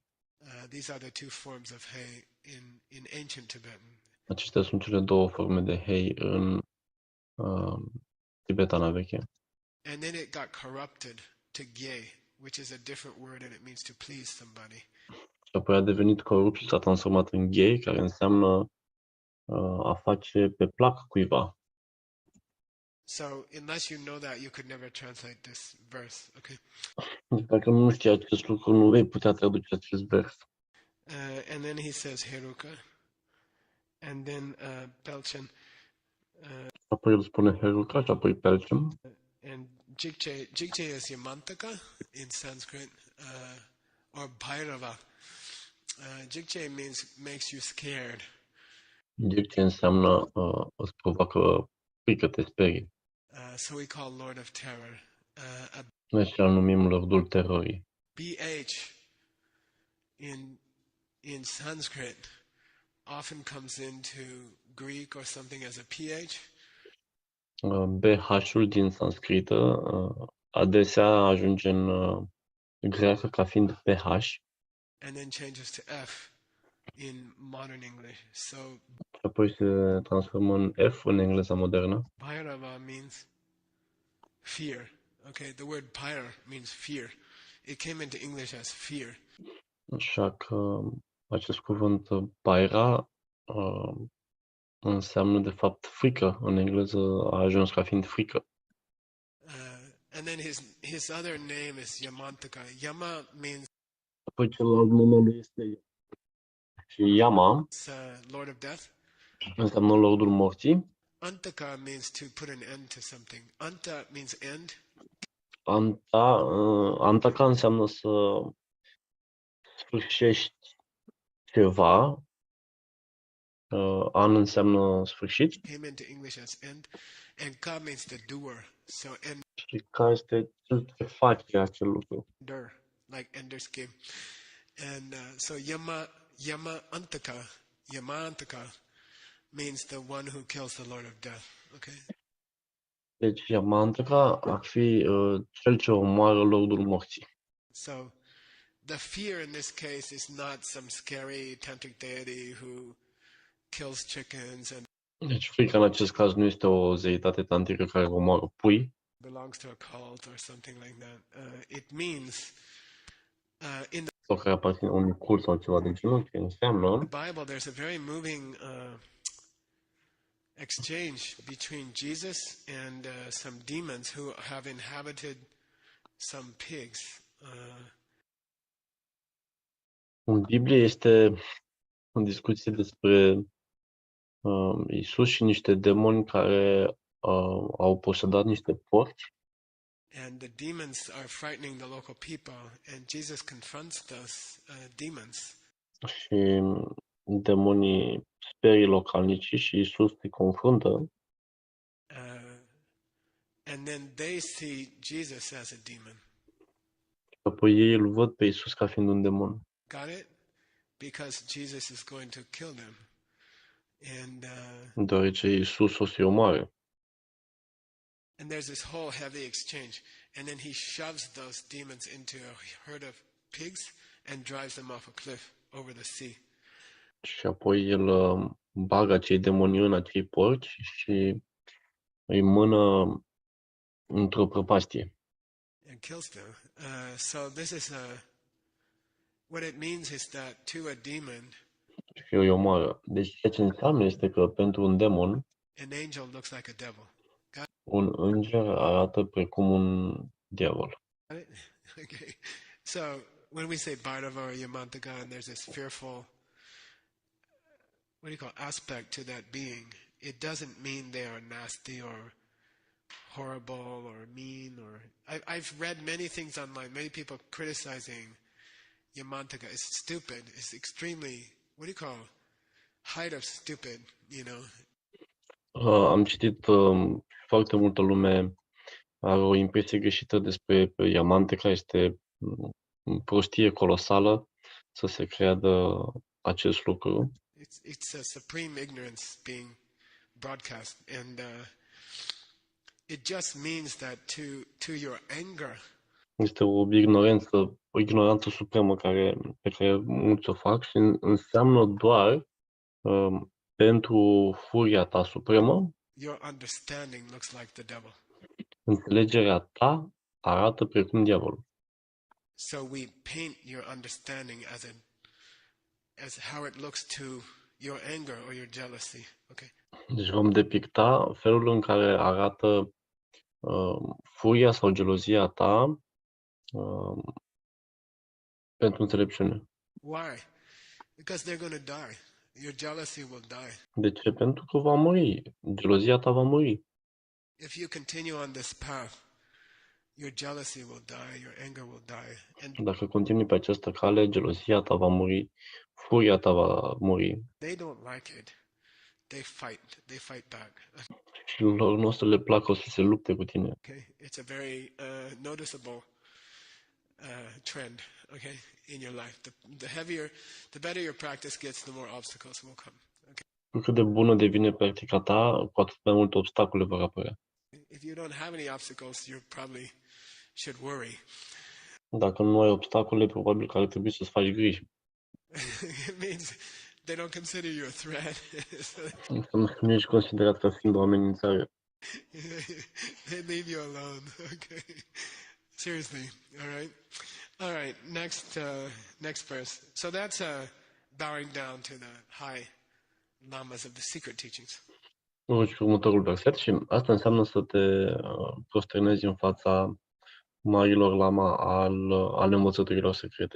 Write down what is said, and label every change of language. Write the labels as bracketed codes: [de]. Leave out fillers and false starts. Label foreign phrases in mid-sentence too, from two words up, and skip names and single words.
[en] These are the two forms of He in ancient Tibetan. [ro] Acestea sunt cele 2 forme de Hei în tibetana veche. [en] And then it got corrupted to Ge, which is a different word and it means to please somebody. [ro] Și apoi a devenit corupt și s-a transformat în Gay, care înseamnă a face pe plac cuiva. [en] So unless you know that, you could never translate this verse. Okay. [ro] Dacă nu știi acest lucru, nu vei putea traduce acest vers. [en] And then he says Heruka. And then Pelchen. [ro] Apoi el spune Heruka și apoi Pelcem. [en] And Jigche is Yamantaka in Sanskrit, or Bhairava. Jigche means makes you scared. [ro] Ce înseamnă îți provoacă frică, te sperie. [en] So we call Lord of Terror. A [ro] Noi și îl numim Lordul Terorii. [en] BH in Sanskrit often comes into Greek or something as a PH. [ro] BH-ul din sanscrită adesea ajunge în greacă ca fiind PH [en] And then changes to F in modern English. So [ro] și apoi se transformă în F în engleza modernă. [en] Bhairava means fear. Okay, the word Bhair means fear. It came into English as fear. [ro] Așa că acest cuvânt Bhaira înseamnă de fapt frică. În engleză a ajuns ca fiind frică. [en] And then his other name is Yamantaka. Yama means [ro] Apoi celălalt nume lui este și Yama, [en] Lord of Death. [ro] înseamnă Lordul Morții. [en] Antaka means to put an end to something. Anta means end. [ro] Antaka înseamnă să sfârșești ceva. An înseamnă sfârșit. [en] Came into English as end. And Ka means the doer. So [ro] Și care este cel ce face acel lucru. [en] ender, like Ender's Game. And so Yama Antaka means the one who kills the Lord of Death. Okay. [ro] Deci Yamantaka ar fi cel ce omoară Lordul Morții. [en] So the fear in this case is not some scary tantric deity who kills chickens and [ro] Deci frica în acest caz nu este o zeitate tantrică care omoară pui, [en] belongs to a cult or something like that. It means in [ro] sau care aparține unui cult sau ceva de genul, ce înseamnă [en] the Bible there's a very moving exchange between Jesus and some demons who have inhabited some pigs. [ro] în Biblie este o discuție despre Iisus și niște demoni care au posedat niște porci [en] And the demons are frightening the local people, and Jesus confronts those demons. [ro] și demonii sperie localnicii și Iisus îi confruntă [en] And then they see Jesus as a demon. [ro] și apoi ei îl văd pe Iisus ca fiind un demon. [en] Got it? Because Jesus is going to kill them. And [ro] Deoarece Iisus o să-i omoare. [en] there's this whole heavy exchange. And then he shoves those demons into a herd of pigs and drives them off a cliff over the sea. [ro] Și apoi el bagă acei demoni în acei porci și îi mână într-o prăpastie. [en] And kills them. So this is what it means is that to a demon, [ro] Și îi omoară. Deci ceea ce înseamnă este că pentru un demon, [en] an angel looks like a devil. [ro] un înger arată precum un diavol. [en] Got it? Okay. So when we say Bhairava or Yamantaka, and there's this fearful, what do you call, aspect to that being, it doesn't mean they are nasty or horrible or mean or I've read many things online, many people criticizing Yamantaka. It's stupid. It's extremely, what do you call, height of stupid, you know. [ro] Am citit foarte multă lume are o impresie greșită despre Yamantaka, este prostie colosală să se creadă acest lucru. [en] It's a supreme ignorance being broadcast, and it just means that to your anger, [ro] Este o ignoranță supremă pe care mulți o fac și înseamnă doar pentru furia ta supremă, [en] your understanding looks like the devil. [ro] înțelegerea ta arată precum diavolul. [en] So we paint your understanding as how it looks to your anger or your jealousy. Okay. [ro] Deci vom depicta felul în care arată furia sau gelozia ta pentru înțelepciune. [en] Why? Because they're going to die. Your jealousy will die. [ro] De ce? Pentru că va muri. Gelozia ta va muri. [en] If you continue on this path, your jealousy will die, your anger will die. And [ro] Dacă continui pe această cale, gelozia ta va muri, furia ta va muri. [en] They don't like it. They fight back. [ro] Și lor nu o să le placă, o să se lupte cu tine. [en] Okay, it's a very noticeable trend. Okay, in your life, the better your practice gets, the more obstacles will come. Okay, [ro] Cu cât de bună devine practica ta, cu atât mai multe obstacole vor apărea. [en] if you don't have any obstacles, you probably should worry. [ro] Dacă nu ai obstacole, probabil că ar trebui să-ți faci griji. [en] It means they don't consider you a threat. [ro] Înseamnă că nu ești considerat ca fiind o amenințare. [en] They leave you alone. Okay, seriously. All right. Next verse. So that's bowing down to the high lamas of the secret teachings. [ro] Următorul verset și asta înseamnă să te prosternezi în fața marilor lama al învățăturilor secrete.